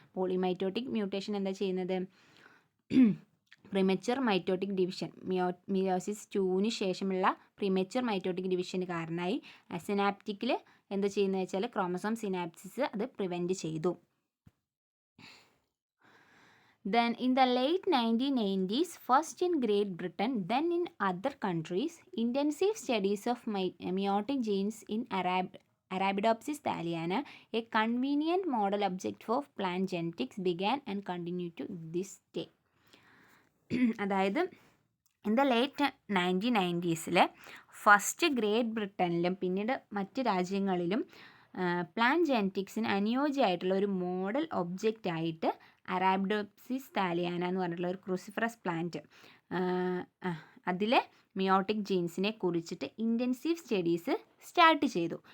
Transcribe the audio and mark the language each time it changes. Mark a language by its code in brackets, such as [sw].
[ml] പോളിമൈറ്റോട്ടിക് mutation എന്താ ചെയ്യുന്നത്? Premature mitotic division, meiosis 2 ശേഷമുള്ള പ്രിമച്വർ മൈറ്റോട്ടിക് ഡിവിഷന് കാരണമായി. അസിനാപ്റ്റിക്കിൽ എന്താ ചെയ്യുന്നത് വെച്ചാൽ ക്രോമസോം സിനാപ്സിസ് അത് പ്രിവെൻറ്റ് ചെയ്തു. [en] Then in the late 1990s, first in Great Britain, then in other countries, intensive studies of meiotic genes in Arabidopsis thaliana, a convenient model object for plant genetics, began and continue to this day. [ml] അതായത് [en] in the late 1990s first [ml] great ബ്രിട്ടനിലും പിന്നീട് മറ്റ് രാജ്യങ്ങളിലും plan ജെനറ്റിക്സിന് അനുയോജ്യമായിട്ടുള്ള ഒരു model object ആയിട്ട് അറാബിഡോപ്സിസ് താലിയാന എന്ന് പറഞ്ഞിട്ടുള്ള ഒരു ക്രൂസിഫറസ് പ്ലാന്റ്, അതിലെ മിയോട്ടിക് ജീൻസിനെ കുറിച്ചിട്ട് ഇൻറ്റൻസീവ് സ്റ്റഡീസ് സ്റ്റാർട്ട് ചെയ്തു.